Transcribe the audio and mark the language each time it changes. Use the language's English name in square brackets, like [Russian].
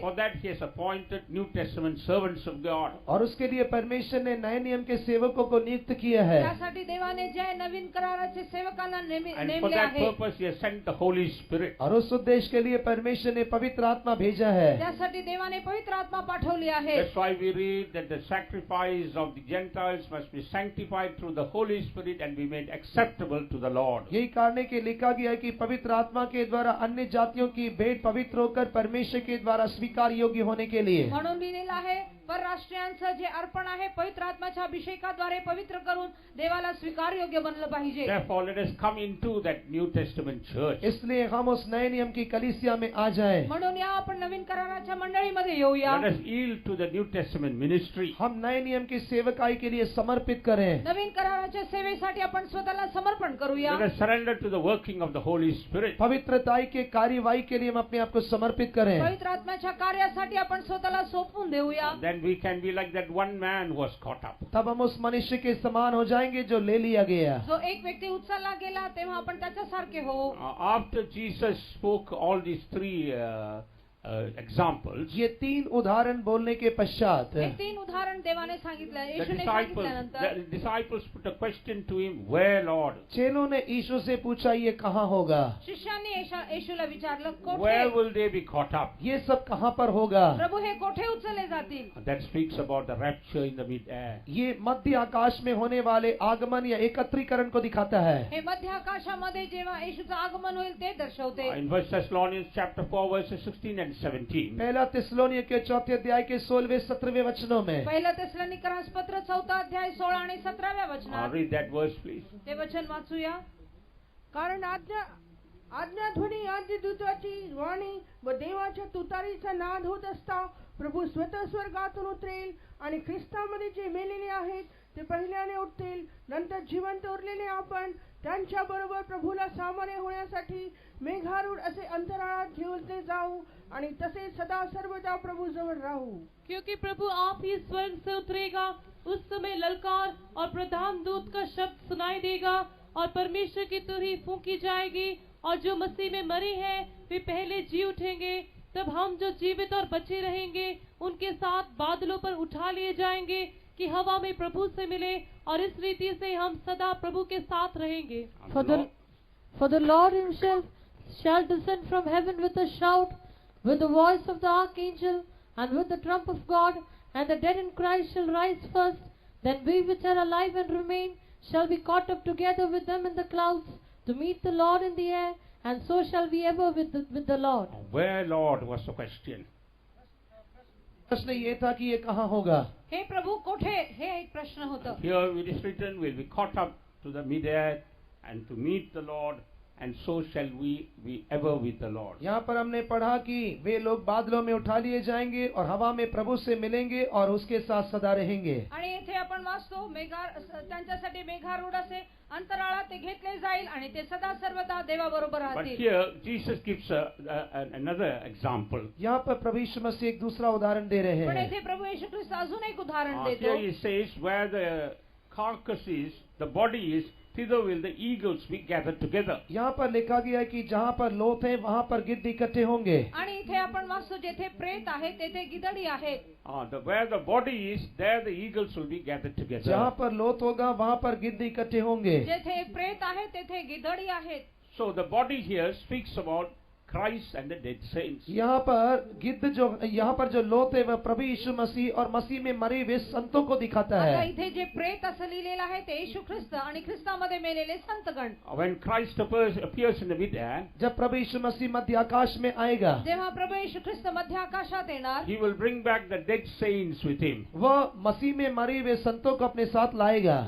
[English] For that he has appointed New Testament servants of God. [Hindi] और उसके लिए परमेश्वर ने नए नियम के सेवकों को नियुक्त किया है. [Marathi] त्यासाठी देवाने जे नवीन कराराचे सेवकांना [English] And for [Marathi] नेमले [English] that [Marathi] आहे. [English] purpose he has sent the Holy Spirit. [Hindi] और उस उद्देश्य के लिए परमेश्वर ने पवित्र आत्मा भेजा है. [Marathi] त्यासाठी देवाने पवित्र आत्मा पाठवली आहे. [English] That's why we read that the sacrifice of the Gentiles must be sanctified through the Holy Spirit and be made acceptable to the Lord. [Hindi] यही कारण के लिखा गया है कि पवित्र आत्मा के द्वारा अन्य जातियों की भेंट पवित्र होकर परमेश्वर के द्वारा स्वीकार योग्य होने के लिए. [Marathi] म्हणून लिहिलेलं आहे परराष्ट्रीयांचं जे अर्पण आहे पवित्र आत्म्याच्या अभिषेकाद्वारे पवित्र करून देवाला स्वीकार योग्य बनलं पाहिजे. [English] Therefore let us come into that New Testament church. [Hindi] इसलिए हम उस नए नियम की कलीसिया में आ जाएं. [Marathi] म्हणून या आपण नवीन कराराच्या मंडळीमध्ये येऊया. [English] Let us yield to the New Testament ministry. [Hindi] हम नए नियम की सेवकाई के लिए समर्पित करें. [Marathi] नवीन कराराच्या सेवेसाठी आपण स्वतःला समर्पण करूया. [English] Let us surrender to the working of the Holy Spirit. [Hindi] पवित्रताई के कार्यवाही के लिए हम अपने आप को समर्पित करें. [Marathi] पवित्र आत्म्याच्या कार्यासाठी आपण स्वतःला सोपवून देऊया. [English] Then we can be like that one man who was caught up. [Hindi] तब हम उस मनुष्य के समान हो जाएंगे जो ले लिया गया. [Marathi] जो एक व्यक्ती उचलला गेला तेव्हा आपण त्याच्यासारखे हो. [English] After Jesus spoke all these three examples, [Hindi] ये 3 उदाहरण बोलने के पश्चात [Marathi] हे 3 उदाहरण देवाने सांगितलं. [English] the [Marathi] येशूने सांगितल्यानंतर [English] disciples put a question to him, "Where, Lord?" [Hindi] चेलों ने यीशु से पूछा ये कहाँ होगा? [Marathi] शिष्यांनी येशूला विचारलं [English] Where [Marathi] कोठे [English] will they be caught up? [Hindi] ये सब कहाँ पर होगा? [Marathi] प्रभु हे कोठे उचलले जातील? [English] That speaks about the rapture in the mid-air. [Hindi] ये मध्य आकाश में होने वाले आगमन या एकत्रीकरण को दिखाता है. [Marathi] हे मध्य आकाशामध्ये जेव्हा येशूचं आगमन होईल ते दर्शवते. [English] In 1 Thessalonians chapter 4 verses 16 and 17. [Hindi] पहला थिस्सलुनीय के 4 अध्याय के 16वें 17वें वचनों में. [Marathi] पहिलं थिस्सलुनीकरास पत्र 4 अध्याय 16 आणि 17व्या वचनात. [English] Read that verse please. [Marathi] ते वचन वाचूया. कारण आज्ञाध्वनी आद्य दूताची वाणी व देवाच्या तुतारीचा नाद होत असता प्रभू स्वतः स्वर्गातून उतरेल आणि ख्रिस्तामध्ये जे मेलेले आहेत ते पहिल्याने उठतील. नंतर जिवंत उरलेले आपण त्यांच्या बरोबर प्रभूला सामोरे होण्यासाठी मेघारूढ असे अंतराळात घेऊन ते जाऊ आणि तसे सदा सर्वदा प्रभु जवळ राहू. [Hindi] क्योंकि प्रभु आप ही स्वर्ग से उतरेगा, उस समय ललकार और प्रधान दूत का शब्द सुनाई देगा और परमेश्वर की तुरही फूंकी जाएगी और जो मसीह में मरे हैं वे पहले जी उठेंगे. तब हम जो जीवित और बचे रहेंगे उनके साथ बादलों पर उठा लिए जाएंगे कि हवा में प्रभु से मिले और इस रीति से हम सदा प्रभु के साथ रहेंगे. [English] For the Lord himself shall descend from heaven with a shout, with the voice of the archangel, and with the trump of God, and the dead in Christ shall rise first. Then we which are alive and remain shall be caught up together with them in the clouds to meet the Lord in the air, and so shall we ever with the Lord. Where, Lord, was the question. [Hindi] प्रश्न ये था कि ये कहाँ होगा? [Marathi] हे प्रभु कोठे हे एक प्रश्न होता. [English] Here it is written, we'll be caught up to the mid-air and to meet the Lord, and so shall we be ever with the Lord. [Hindi] यहाँ पर हमने पढ़ा कि वे लोग बादलों में उठा लिए जाएंगे और हवा में प्रभु से मिलेंगे और उसके साथ सदा रहेंगे. [Marathi] आणि येथे आपण वाचतो त्यांच्यासाठी मेघारूढ असे अंतराळात ते घेतले जाईल आणि ते सदा सर्वदा देवाबरोबर [English] But [Marathi] राहतील. [English] here Jesus gives another example. [Hindi] यहाँ पर प्रभु यीशु मसीह एक दूसरा उदाहरण दे रहे [Marathi] पण [Hindi] हैं. [Marathi] येथे प्रभु येशू ख्रिस्त अजून एक उदाहरण [English] Here [Marathi] देतो. [English] he says, where the carcass is, the body is, thither will the eagles be gathered together. [Hindi] यहाँ पर लिखा गया है कि जहाँ पर लोथ है वहाँ पर गिद्ध इकट्ठे होंगे. [Marathi] आणि इथे इथे आपण वाचतो जेथे प्रेत आहे तेथे गिधडी आहे. [English] Where the body is, there the eagles will be gathered together. [Hindi] जहाँ पर लोथ होगा वहाँ पर गिद्ध इकट्ठे होंगे. [Marathi] जेथे प्रेत आहे तेथे गिधडी आहेत. [English] So the body here speaks about Christ and the dead saints. [Hindi] यहाँ पर जो लोथ है वह प्रभु यीशु मसीह और मसीह में मरे हुए संतों को दिखाता [Marathi] आता [Hindi] है. [Marathi] इथे जे प्रेत असं लिहिलेलं आहे ते येशू ख्रिस्त आणि ख्रिस्तामध्ये मेलेले संतगण. [English] When Christ appears in the mid-air, [Hindi] जब प्रभु यीशु मसीह मध्य आकाश में आएगा, [Marathi] जेव्हा प्रभू येशू ख्रिस्त मध्य आकाशात येणार, [English] he will bring back the dead saints with him. [Hindi] वह मसीह में मरे हुए संतों को अपने साथ लाएगा.